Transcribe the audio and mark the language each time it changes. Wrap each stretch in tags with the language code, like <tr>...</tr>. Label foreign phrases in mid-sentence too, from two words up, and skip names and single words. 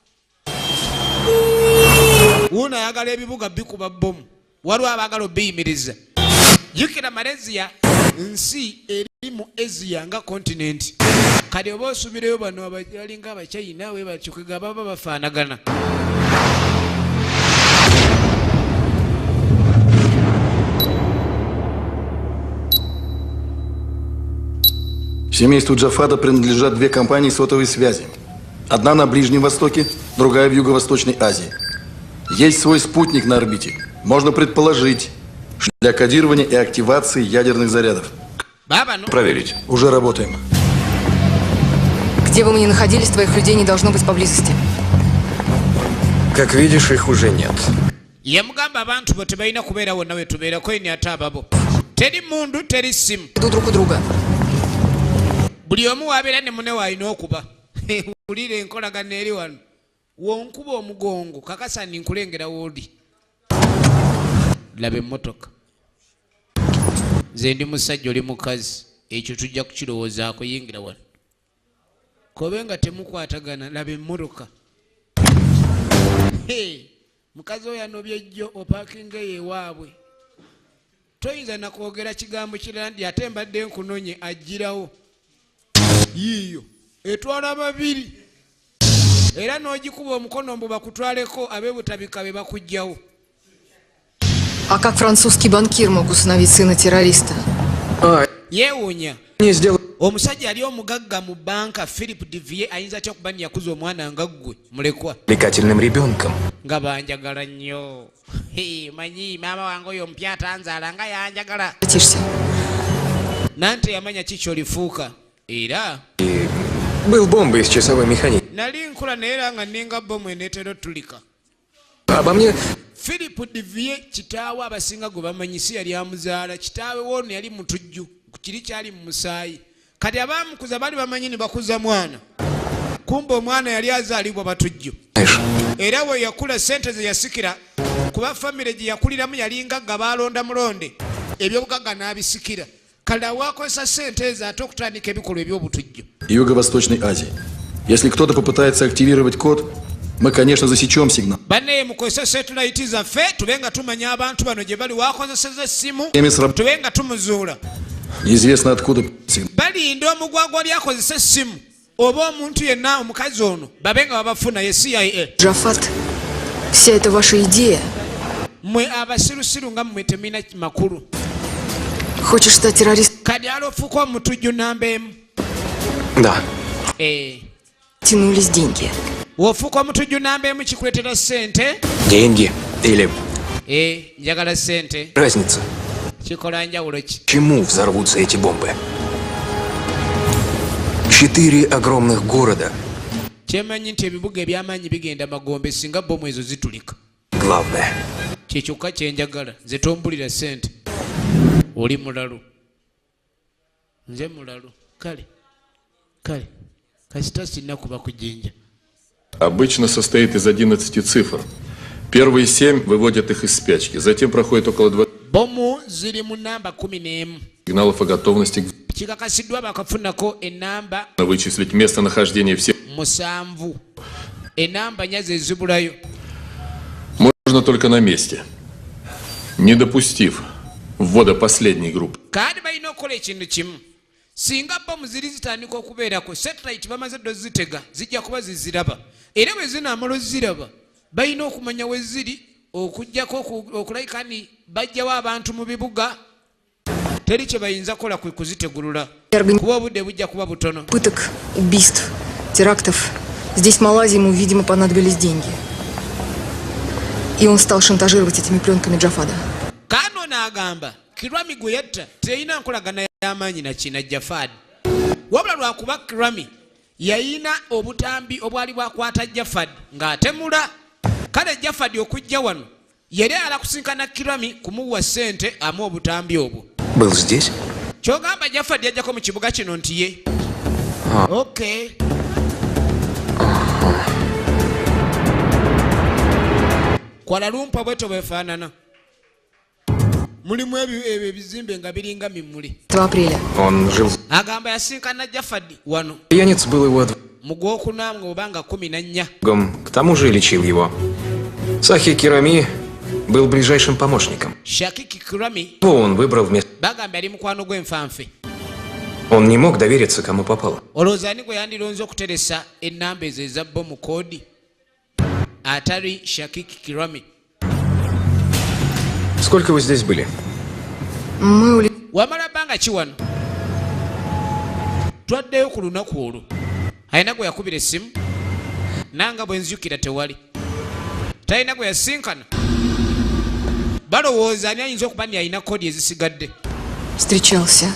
<lg>Wuuno ayagala ebibuga bikuba bbomu. Waliwo abaagala obiyimiriza. Jjukira Malaysia nsi eri mu Asia nga continent. Kati oba osubireyo bano abalinga Abachina we bakyukega baba bafaanagana.</lg> <ru>Семейству Джафада принадлежат две компании сотовой связи. Одна на Ближнем Востоке, другая в Юго-Восточной Азии. Есть свой спутник на орбите. Можно предположить, что для кодирования и активации ядерных зарядов. Проверить. Уже работаем. Где бы мы ни находились, твоих людей не должно быть поблизости. Как видишь, их уже нет.</ru> <lg>Yamugamba abantu bo tebalina kubeera wonna we tubeerako eni ate ababo. Teri mundu teri simu.</lg> <ru>Иду друг у друга.</ru> <lg>Buli omu wabeera ne munne w'alina okuba. Wulira enkolagana eri wano. Wonkuba omugongo kakasa ninkulengera w'oli. Laba emmotoka. Nze ndi musajja oli mukazi. Ekyo tujja kukirowoozaako yingira wano. Kobe nga temukwatagana laba emmotoka. Mukazi oyo anobye jjo opaakinga ewaabwe. Toyinza na kwogera kigambo kirala ndi ate mbadde nkunonye ajjirawo. Yiyo etwala babiri. Era n'ogikuba omukono mbu bakutwaleko ab'ebutabika be bakugjawo.</lg> <ru>А как французский банкир мог усыновить сына террориста?</ru> <lg>Yeewuunya. Omusajja ali omugagga mu banka Philip Divier ayinza atya okuba yakuza omwana nga ggwe mulekwa.</lg> <ru>Привлекательным ребенком.</ru> <lg>Nga banjagala nnyo. Manyi maama wange oyo mpya atanzaala nga yanjagala. Nante yamanya ki ky'olifuuka. Era</lg> <ru>Был бомбой с часовой механикой.</ru> <lg>nali nkula naye era nga nninga bbomu eneetera otulika.</lg> <ru>Обо мне...</ru> <lg>Philip Divier kitaawe abasinga gwe bamanyi si yali amuzaala. Kitaawe woono yali mutujju kiri kyali mu musaayi. Kati abaamukuza bali bamanyi ne bakuza mwana. Kumbe omwana yali azaalibwa batujju. Era bwe yakula sente ze yasikira kuba famire gye yakuliramu yali ngagga baalonda mulonde ebyobugagga n'abisikira. Kale wakozesa sente ezo ate okutandika ebikolwa eby'obutujju.</lg> <ru>Юго-Восточной Азии. Если кто-то попытается активировать код, мы, конечно, засечем сигнал.</ru> <lg>Banne mukozesa satellite zaffe tube nga tumanya abantu bano gye bali wakozeseza essimu tube nga tumuzuula.</lg> <ru>Неизвестно откуда сигнал.</ru> <lg>Balinda omugwagwa lyakozesa essimu oba omuntu yenna omukazi ono babe nga babafuna ye CIA.</lg> <ru>Джафат, вся эта ваша идея.</ru> <lg>Mmwe abasirusiru nga mmwe temina makulu.</lg> <ru>Хочешь стать террористом?</ru> <lg>Kadi alofuuka omutujju namba emu.</lg> <ru>Да. Тянулись деньги.</ru> <lg>Wofuuka omutujju namba emu kikuleetera ssente.</lg> <ru>Деньги или</ru> <lg>Njagala ssente.</lg> <ru>разница?</ru> <lg>Kikola njawulo ki?</lg> <ru>Чему взорвутся эти бомбы? 4 огромных города.</ru> <lg>Kyemanyi nti ebibuga eby'amaanyi bigenda magombe singa bomu ezo zitulika.</lg> <ru>Главное.</ru> <lg>Kyekyoka kyenjagala nze tombulira ssente. Oli mulalu. Nze mulalu. Kale kasita sinna kuba kujinja.</lg> <ru>Обычно состоит из 11 цифр. Первые 7 выводят их из спячки. Затем проходит около 20</ru> <lg>Bomu ziri mu namba 11.</lg> <ru>сигналов о готовности</ru> <lg>Kikakasiddwa bakafunako enamba</lg> <ru>вычислить местонахождение всех. 7.</ru> <lg>Enamba nnya ze zibulayo.</lg> <ru>Можно только на месте, не допустив ввода последней группы.</ru> <lg>Kandi balina okukola ekintu kimu. Singa bomu ziri zitandika okubeerako satellite bamaze ddo zitega zijja kuba ziziraba. Era bwe zinaamala oziraba balina okumanya we ziri okujjako okulayika ni bajjawo abantu mu bibuga. Teri kye bayinza kola kwe kuzitegulula. Kuba obudde bujja kuba butono.</lg> <ru>Пыток, убийств, терактов. Здесь, в Малайзии, ему, видимо, понадобились деньги. И он стал шантажировать этими пленками Джафада.</ru> <lg>Kano n'agamba Kirami gwe yatta teyina nkolagana y'amaanyi na kina Jafad. Wabula lwakuba Kirami yayina obutambi obwali bwakwata Jafad ng'atemula. Kale Jafad okujja wano yali alakusinkana Kirami kumuwa ssente amu obutambi obwo.</lg> <ru>Был здесь?</ru> <lg>Kyogamba Jafad yajjako mu kibuga kino nti ye. Okay. Kuala Lumpur bweto bwefaanana. Mulimu ebyo ebizimbe nga biringa mimuli.</lg> <ru>2 апреля. Он жил...</ru> <lg>Agamba yasinkana Jafad wano.</lg> <ru>Пьяниц был его</ru> <lg>Mu gwokuna ng'obanga 14.</lg> <ru>другом, к тому же и лечил его. Сахи Кирами был ближайшим помощником. Shakiki Kirami Его он выбрал вместо...</ru> <lg>bagamba yali mukwano gw'enfanfe.</lg> <ru>Он не mог довериться, kому попало.</ru> <lg>Olowooza ani gwe yandironze okuteresa ennamba ezo eza bomu koodi atali Shakiki Kirami.</lg> <ru>Сколько вы здесь были? Мы</ru> <lg>Wamala bbanga ki wano? Twaddeyo ku lunaku olwo. Alina gwe yakubira essimu nanga bwe nzijukira tewali. Talina gwe yasinkana. Balowooza ani ayinza okuba ni alina koodi ezisigadde.</lg> <ru>встречался.</ru>